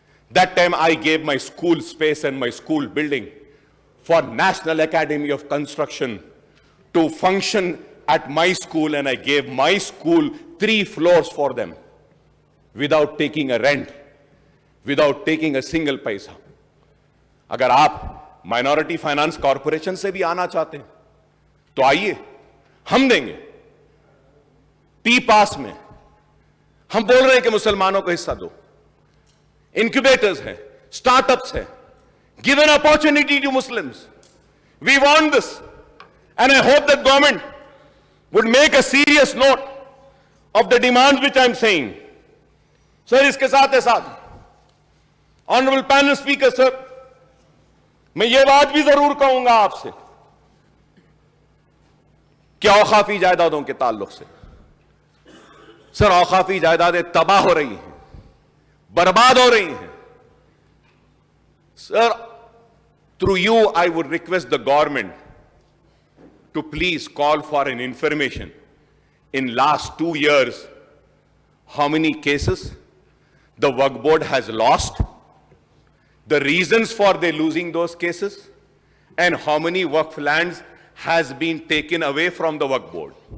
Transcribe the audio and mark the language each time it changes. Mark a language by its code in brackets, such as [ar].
[en] That time I gave my school space and my school building for National Academy of Construction to function at my school, and I gave my school 3 floors for them without taking a rent, without taking a single paisa. [hi] अगर आप minority finance corporation से भी आना चाहते हैं तो आइए, हम देंगे. टी पास में हम बोल रहे हैं कि मुसलमानों को हिस्सा दो. इंक्यूबेटर्स हैं, स्टार्टअप्स हैं. [en] Give an opportunity to Muslims. We want this and I hope that government would make a serious note of the demands which I am saying. [hi] Sir, इसके साथ [en] Honorable panel speaker sir, [hi] मैं ये बात भी जरूर कहूंगा आपसे कि औकाफी जायदादों के ताल्लुक से. सर, औकाफी जायदादें तबाह हो रही हैं, बर्बाद हो रही हैं. [en] Sir, through you I would request the government to please call for an information in last 2 years how many cases the Waqf board has lost, the reasons for they losing those cases, and how many Waqf lands has been taken away from the Waqf board.